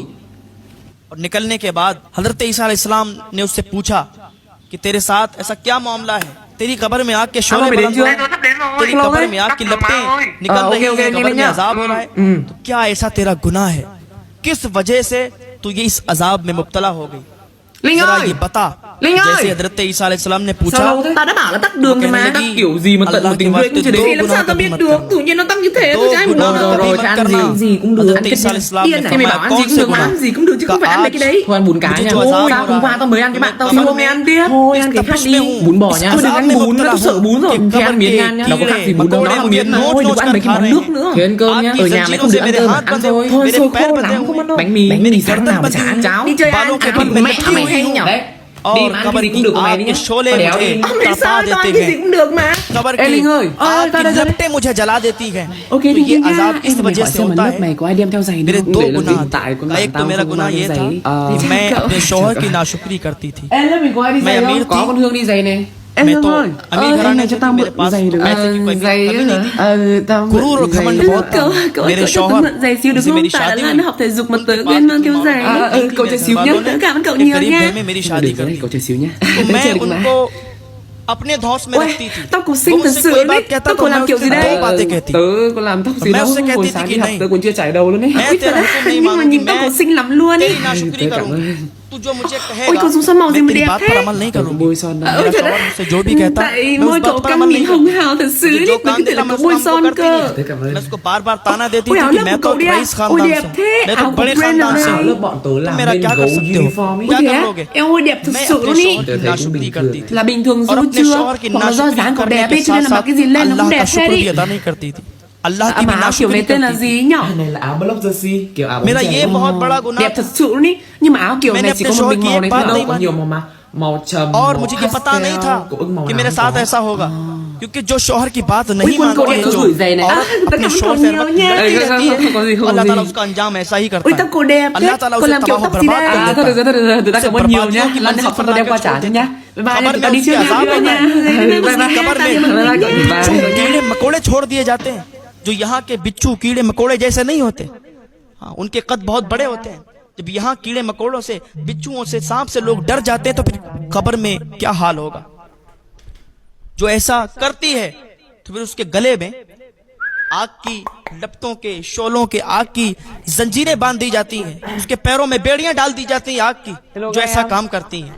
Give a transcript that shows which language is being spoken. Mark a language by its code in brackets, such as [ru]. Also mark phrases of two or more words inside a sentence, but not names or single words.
[hi] और निकलने के बाद हजरत ईसा अलैहिस्सलाम ने उससे पूछा कि तेरे साथ ऐसा क्या मामला है, तेरी कब्र में आग के शोले बुलंद हो रहे हैं, तेरी कब्र में आग की लपटें निकल रही हैं, कब्र में अजाब हो रहा है, तो क्या ऐसा तेरा गुनाह है, किस वजह से तू ये इस अजाब में मुब्तला हो गई, जरा ये बता. जैसे हजरत ईसा अलैहिस्सलाम ने पूछा, [vi] tao đã bảo là tắt đường rồi mà, tắt kiểu gì mà tận một tình nguyện cũng chưa đến, làm sao tao biết được, tự nhiên nó tắt như thế, tôi cho anh một nồi rồi cho ăn gì cũng được, ăn cái điên này mày bảo ăn gì cũng được mà ăn gì cũng được chứ không phải ăn mấy cái đấy. Thôi ăn bún cá nha, thôi tao hôm qua tao mới ăn với bạn tao xong mày ăn tiếp, thôi ăn cái khác đi, bún bò nha, đừng ăn bún nữa, tao sợ bún rồi, thì ăn miến ngan nhá, đâu có khác gì bún đâu, nó là miến mà, thôi đừng ăn mấy cái món nước nữa, thì ăn cơm nhá, ở nhà mày không được ăn cơm ăn thôi, thôi xôi khô lắm không ăn đâu, bánh mì sáng nào chả ăn cháo, đi chơi ăn mày hay nhở. [hi] और कब्र की आग के शोले मुझे [vi] Tại [hi] तपा [vi] sao toàn [hi] देते [vi] cái gì [hi] हैं, [vi] cũng được mà. [hi] कब्र [vi] Ê Linh ơi, [hi] की आग [vi] tao [hi] की [vi] đây. [hi] लपटें मुझे जला देती हैं। [vi] Ok [hi] तो [vi] đi [hi] ये [vi] nha. [hi] अजाब इस [vi] Em [hi] वजह [vi] hỏi [hi] से [vi] xem [hi] होता [vi] lớp [hi] है। [vi] mày có ai đem theo giày [hi] मेरे [vi] không? [hi] दो [vi] Để là [hi] गुनाह [vi] hiện tại con [hi] थे। एक तो [vi] tao [hi] मेरा [vi] không [hi] गुनाह [vi] mang [hi] ये था [vi] giày. [hi] कि [vi] Thì [hi] मैं [vi] chắc [hi] अपने [vi] cậu- [hi] शौहर की नाशुक्री करती थी। [vi] Ê lớp mình có ai đi [hi] मैं [vi] giày [hi] अमीर [vi] không? Có [hi] थी। [vi] con Hương đi giày này. Ê [hi] मैं [vi] Hương [hi] तो [vi] ơi, [hi] अमीर घराने [vi] này [hi] से [vi] cho [hi] थी, [vi] tao [hi] मेरे [vi] mượn [hi] पास [vi] giày được. [hi] पैसे की कोई [vi] Giày [hi] कमी नहीं थी। [vi] tao mượn [hi] गुरूर और [vi] giày [hi] घमंड [vi] được. [hi] बहुत था। [vi] Cậu [hi] मेरे [vi] cho tao [hi] शौहर [vi] mượn giày xíu được [hi] जिनसे [vi] không? [hi] मेरी [vi] Tại [hi] शादी [vi] là [hi] हुई, [vi] nó học thể dục mà [hi] उनके [vi] tớ [hi] पास [vi] quên mang [hi] की [vi] theo [hi] माँ [vi] giày. [hi] बाप [vi] Cậu [hi] की [vi] chờ xíu nhá. [hi] वालों ने [vi] Tớ cảm ơn cậu [hi] एक [vi] nhiều [hi] गरीब [vi] nha. [hi] घर में मेरी शादी कर दी। [vi] Cậu chờ xíu nhá. [hi] तो [vi] Chơi [hi] मैं [vi] được mà. [hi] उनको अपने धौस में [vi] Ôi, [hi] रखती थी। [vi] tao cổ [hi] वो [vi] sinh thật [hi] मुझसे [vi] sự [hi] कोई [vi] đấy. [hi] बात कहता [vi] Tao [hi] तो [vi] cổ [hi] मैं [vi] làm kiểu gì [hi] उससे [vi] đây? [hi] दो बातें कहती। [vi] Tớ có làm tóc gì [hi] मैं [vi] đâu. [hi] उससे कहती [vi] Hồi [hi] थी [vi] sáng [hi] कि [vi] đi học [hi] नहीं, [vi] tớ còn chưa chải đầu luôn ấy. [hi] मैं [vi] Ôi [hi] तेरा [vi] trời [hi] हुक्म [vi] ơi, [hi] नहीं [vi] nhưng mà [hi] मानूंगी, [vi] nhìn tao [hi] मैं [vi] cổ xinh lắm luôn ấy. [hi] तेरी नाशुक्री [vi] Tớ cảm [hi] करूंगी। [vi] ơn. [hi] तू जो मुझे [vi] Ôi [hi] कहेगा [vi] con son màu gì [hi] मैं [vi] mà [hi] तेरी [vi] đẹp [hi] बात [vi] thế? [hi] पर अमल नहीं [vi] Tớ [hi] करूंगी। [vi] bôi son đâu. [hi] मेरा [vi] Ôi trời [hi] शौहर [vi] đất. [hi] मुझसे जो भी कहता [vi] Tại [hi] मैं उस [vi] môi [hi] बात [vi] cậu [hi] पर [vi] căng [hi] अमल [vi] nhìn [hi] नहीं [vi] hồng [hi] करूंगी। [vi] hào thật sự [hi] मुझे [vi] đấy. [hi] जो [vi] Mày [hi] काम [vi] có thể [hi] देता [vi] là [hi] मैं [vi] cậu [hi] उस [vi] bôi [hi] काम को [vi] son [hi] करती [vi] cơ. [hi] नहीं। [vi] Tớ cảm ơn. [hi] मैं उसको बार बार ताना देती [vi] Ôi [hi] थी [vi] áo [hi] कि [vi] lớp [hi] मैं [vi] của [hi] तो [vi] cậu đi à? [hi] रईस [vi] Ôi [hi] खानदान [vi] đẹp [hi] से हूँ, [vi] thế. [hi] मैं तो [vi] Áo của [hi] बड़े [vi] brand nào [hi] खानदान से [vi] này? [hi] हूँ। [vi] Lớp bọn tớ [hi] तो [vi] làm [hi] मेरा [vi] bên [hi] क्या कर [vi] gấu [hi] सकते हो? [vi] uniform ấy. [hi] क्या [vi] Ôi thế [hi] कर [vi] á? [hi] लोगे? [vi] Em ơi đẹp thật [hi] मैं [vi] sự [hi] अपने [vi] luôn ý. [hi] शौहर [vi] Tớ [hi] की [vi] thấy cũng [hi] नाशुक्री [vi] bình [hi] करती [vi] thường. [hi] थी [vi] Là bình thường [hi] और [vi] rồi [hi] अपने [vi] chưa? [hi] शौहर की [vi] Hoặc là do [hi] नाशुक्री [vi] dáng cậu [hi] करने [vi] đẹp [hi] के [vi] ấy cho nên [hi] साथ [vi] là mặc cái gì [hi] साथ [vi] lên nó cũng [hi] अल्लाह का [vi] đẹp thế [hi] शुक्र [vi] đi. [hi] भी अदा नहीं करती थी। अल्लाह की [vi] À, [hi] भी [vi] mà áo kiểu [hi] नाशुक्री [vi] này tên là [hi] करती थी। [vi] gì nhở? Này là áo [en] block jersey, [vi] kiểu áo bóng [hi] मेरा [vi] chày [hi] ये [vi] ấy. [hi] बहुत बड़ा गुनाह [vi] Đẹp [hi] था। [vi] thật sự luôn ý. Nhưng mà áo kiểu [hi] मैंने [vi] này chỉ [hi] अपने [vi] có một [hi] शौहर [vi] mình [hi] की [vi] màu [hi] एक [vi] này [hi] बात [vi] thôi đâu, [hi] नहीं [vi] có [hi] मानी। [vi] nhiều màu mà. Màu trầm, [hi] और [vi] màu [hi] मुझे ये पता [vi] pastel, [hi] नहीं था [vi] cậu ưng màu [hi] कि [vi] nào [hi] मेरे [vi] cũng [hi] साथ [vi] có. [hi] ऐसा होगा, क्योंकि जो शौहर की बात [vi] Ôi [hi] नहीं [vi] quân cậu [hi] मानती [vi] đẹp [hi] है, [vi] tớ [hi] जो [vi] gửi giày này. [hi] औरत [vi] Tớ [hi] अपने [vi] cảm ơn [hi] शौहर [vi] cậu [hi] से [vi] nhiều [hi] लड़ती [vi] nha. [hi] रहती है, [vi] Không có gì, không có [hi] अल्लाह [vi] gì. [hi] ताला उसका अंजाम ऐसा ही करता [vi] Ôi [hi] है। [vi] tao cổ đẹp [hi] अल्लाह [vi] thế. [hi] ताला [vi] Con [hi] उसे [vi] làm kiểu [hi] तबाह [vi] tóc gì [hi] बर्बाद [vi] đấy? [hi] कर [vi] À [hi] देता [vi] thôi được rồi, tớ đã cảm ơn nhiều nhá. [hi] बर्बादियों की [vi] Lần này [hi] मंजिल [vi] học [hi] पर [vi] phần tao đem [hi] लाकर [vi] qua trả [hi] छोड़ [vi] cho [hi] देता [vi] nhá. [hi] है। [en] Bye bye [hi] खबर [vi] nha, [hi] में [vi] tao đi [hi] उसकी [vi] trước nha. [hi] अजाब [vi] Bye [hi] होता [vi] nha. [hi] है। [en] Bye bye [hi] उसकी कब्र में [vi] nha. [hi] जो कीड़े मकोड़े छोड़ दिए जाते हैं, जो यहाँ के बिच्छू कीड़े मकोड़े जैसे नहीं होते, हाँ, उनके कद बहुत बड़े होते हैं। जब यहाँ कीड़े मकोड़ों से, बिच्छुओं से, सांप से लोग डर जाते हैं तो फिर कब्र में क्या हाल होगा। जो ऐसा करती है तो फिर उसके गले में आग की लपटों के, शोलों के, आग की जंजीरें बांध दी जाती हैं, उसके पैरों में बेड़ियां डाल दी जाती हैं आग की, जो ऐसा काम करती हैं।